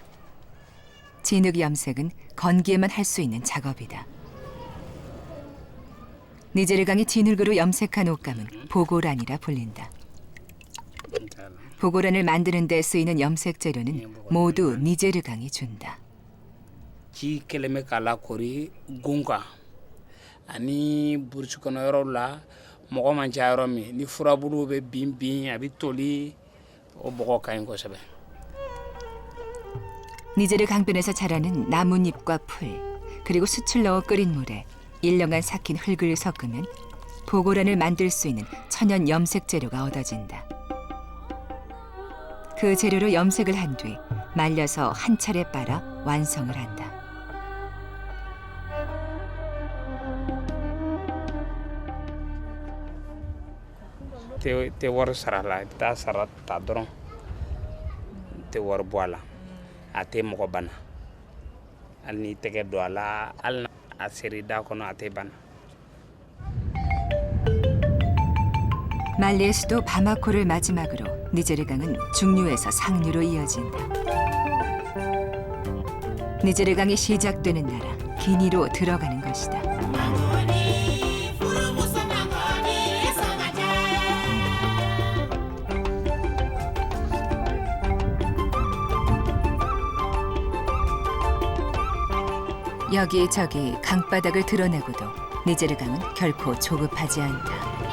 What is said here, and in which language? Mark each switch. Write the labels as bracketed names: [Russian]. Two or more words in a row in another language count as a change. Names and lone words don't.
[Korean] 진흙 염색은 건기에만 할 수 있는 작업이다. 니제르강이 진흙으로 염색한 옷감은 보고란이라 불린다. 보고란을 만드는 데 쓰이는 염색 재료는 모두 니제르강이 준다. [Bambara] ci keleme kala kori gunga ani bursu kono yoro la mogo man ca yoro mi ni furabulu be bin bin abi toli o bogo kayin ko sebe. [Korean] 니제르 강변에서 자라는 나뭇잎과 풀, 그리고 숯을 넣어 끓인 물에 1년간 삭힌 흙을 섞으면 보고란을 만들 수 있는 천연 염색 재료가 얻어진다. 그 재료로 염색을 한 뒤 말려서 한 차례 빨아 완성을 한다. [Bambara] te wari sara la i bɛ taa sara ta dɔrɔn tɛ wari bɔ a la a tɛ mɔgɔ bana hali n'i tɛgɛ don a la hali na a seri da kɔnɔ a tɛ bana. [Korean] 말리의 수도 바마코를 마지막으로 니제르강은 중류에서 상류로 이어진다. 니제르강이 시작되는 나라 기니로 들어가는 것이다. 여기저기 강바닥을 드러내고도 니제르강은 결코 조급하지 않다.